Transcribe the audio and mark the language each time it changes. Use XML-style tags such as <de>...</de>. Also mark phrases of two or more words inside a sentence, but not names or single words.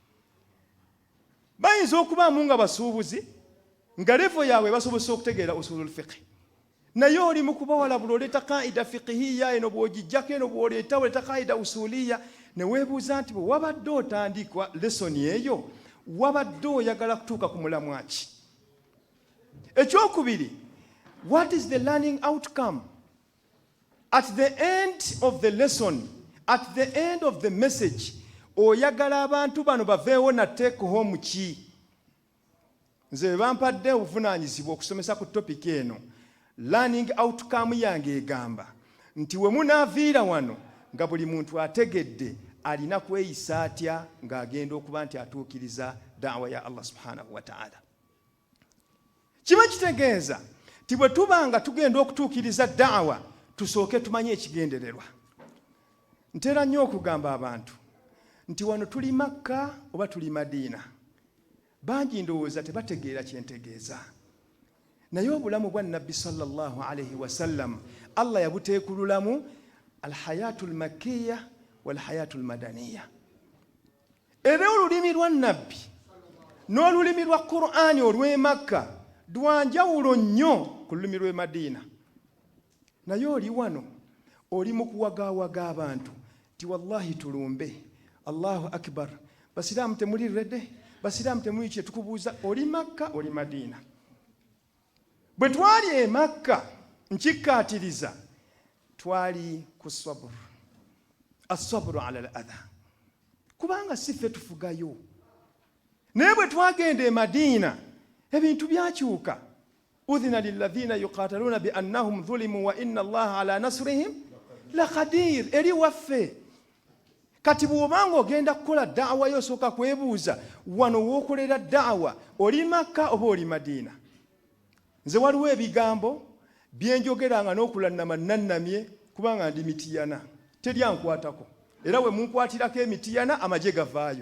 <lg>Bayinza okubaamu nga basuubuzi nga levo yaabwe basobose okutegeera</lg> <ar>أصول الفقه,</ar> <lg>naye oli mu kubawalabula oleeta</lg> <ar>قاعدة فقهية</ar> <lg>eno bw'ogijjako eno bw'oleeta oleeta</lg> <ar>قاعدة أصولية,</ar> <lg>ne weebuuza nti bwe wabadde otandikwa lesoni eyo wabadde oyagala kutuuka ku mulamwa ki? Ekyokubiri,</lg> <en>what is the learning outcome? At the end of the lesson, at the end of the message,</en> <lg>oyagala abantu bano baveewo na</lg> <en>take home</en> <lg>ki? Nze bampadde obuvunaanyizibwa okusomesa ku topic eno,</lg> <en>learning outcome</en> <lg>yange egamba nti we munaaviira wano nga buli muntu ategedde alina kweyisa atya ng'agenda okuba nti atuukiriza daawa ya</lg> <ar>الله سبحانه وتعالى.</ar> <lg>Kiba kitegeeza ti bwe tuba nga tugenda okutuukiriza daawa tusooke tumanye ekigendererwa. Ntera nnyo okugamba abantu nti wano tuli Makka oba tuli Madiina, bangi ndowooza tebategeera kyentegeeza. Naye obulamu bwa Nabbi</lg> <ar>صلى الله عليه وسلم</ar> <lg>Allah yabuteekululamu</lg> <ar>الحياة المكية والحياة المدنية.</ar> <lg>Era olulimi lwa Nabbi n'olulimi lwa Qur'ani olw'e Makka lwanjawulo nnyo ku lulimi lw'e Madiina. Naye oli wano oli mu kuwagaawaga abantu ti wallahi tulumbe,</lg> <ar>الله أكبر,</ar> <lg>basiraamu temulirredde, basiraamu temuli kye tukubuuza, oli Makka oli Madiina. Bwe twali e Makka nkikkaatiriza twali ku sabr,</lg> <ar>الصبر على الأذى,</ar> <lg>kubanga si ffe tufugayo. Naye bwe twagenda e Madiina ebintu byakyuka.</lg> <ar>أذن للذين يقاتلون بأنهم ظلموا وإن الله على نصرهم لقدير.</ar> <lg>Eri waffe kati bw'obanga ogenda kukola daawa yosooka kwebuuza wano w'okolera daawa oli Makka oba oli Madiina. Nze waliwo ebigambo byenjogeranga n'okulannama nannamye kubanga ndi mitiyana, teryankwatako, era we munkwatirako emitiyana amagye gavaayo.</lg>